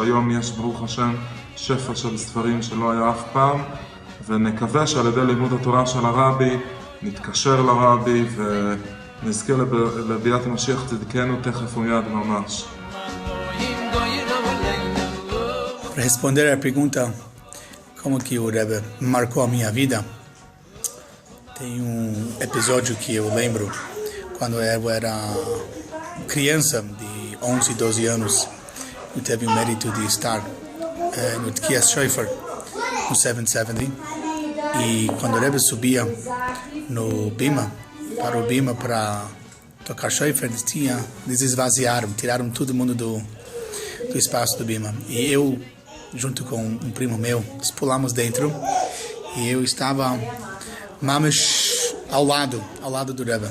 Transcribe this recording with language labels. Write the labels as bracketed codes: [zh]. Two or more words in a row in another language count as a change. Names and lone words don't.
[he] היום יש ברוך השם שפע של ספרים שלא היה אף פעם, ונקווה שעל ידי לימוד התורה של הרבי נתקשר לרבי ונזכה לביאת משיח צדקנו תכף ומיד ממש. [pt] Para responder a pergunta como que o Rebbe marcou a minha vida, tem um episódio que eu lembro quando eu era criança de 11, 12 anos. Eu tive o mérito de estar no [he] תקיעת שופר [pt] no 770, e quando o Rebbe subia no Bima, para tocar Shofar, eles esvaziaram, tiraram todo mundo do espaço do Bima, e eu, junto com um primo meu, pulamos dentro, e eu estava mamish ao lado do Rebbe.